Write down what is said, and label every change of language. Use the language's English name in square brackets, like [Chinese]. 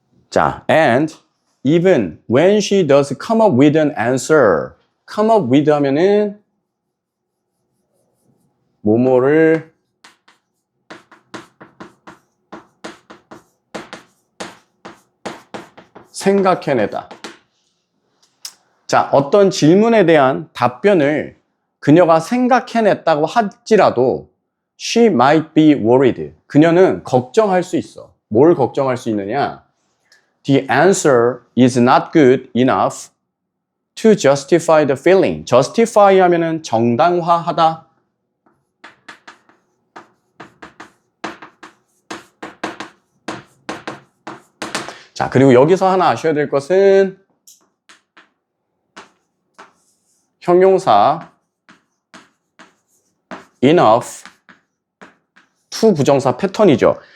[English] 자, and even when she does come up with an answer. [Korean] come up with 하면은 뭐뭐를 생각해내다. 자, 어떤 질문에 대한 답변을 그녀가 생각해냈다고 할지라도 [English] she might be worried. [Korean] 그녀는 걱정할 수 있어. 뭘 걱정할 수 있느냐? [English] The answer is not good enough to justify the feeling. [Korean] justify 하면은 정당화하다. 자, 그리고 여기서 하나 아셔야 될 것은 형용사 enough to 부정사 패턴이죠.